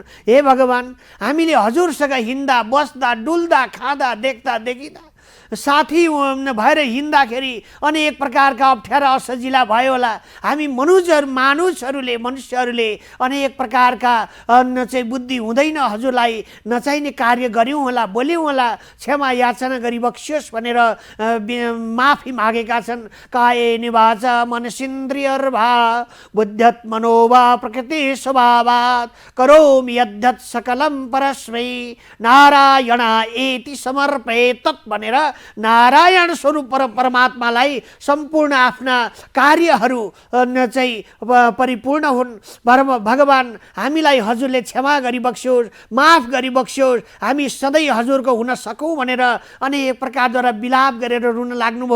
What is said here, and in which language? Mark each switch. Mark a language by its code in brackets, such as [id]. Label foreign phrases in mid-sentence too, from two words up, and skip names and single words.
[ne] हे भगवान, हामीले हजुरसँग हिँड्दा बस्दा डुल्दा खाँदा देख्दा देखिँदा साथी भएर हिँड्दाखेरि अनेक प्रकारका अप्ठ्यारा असजिला भयो होला। हामी मनुष्यहरूले अनेक प्रकारका चाहिँ बुद्धि हुँदैन हजुरलाई नचाहिने कार्य गऱ्यौँ होला, बोल्यौँ होला, क्षमा याचना गरिबक्सियोस् भनेर माफी मागेका छन्। [sa] कायेन वाचा मनसेन्द्रियर्वा बुद्ध्यात्मनो वा प्रकृति स्वभावात् करोमि यद्यत् सकलं परस्मै नारायणायेति समर्पयेत् तत् [ne] भनेर नारायण स्वरूप परमात्मालाई सम्पूर्ण आफ्ना कार्यहरू चाहिँ परिपूर्ण हुन्। भगवान हामीलाई हजुरले क्षमा गरिबक्स्योस्, माफ गरिबक्स्योस्, हामी सधैँ हजुरको हुन सकौँ भनेर अनेक प्रकारद्वारा विलाप गरेर रुन लाग्नुभयो।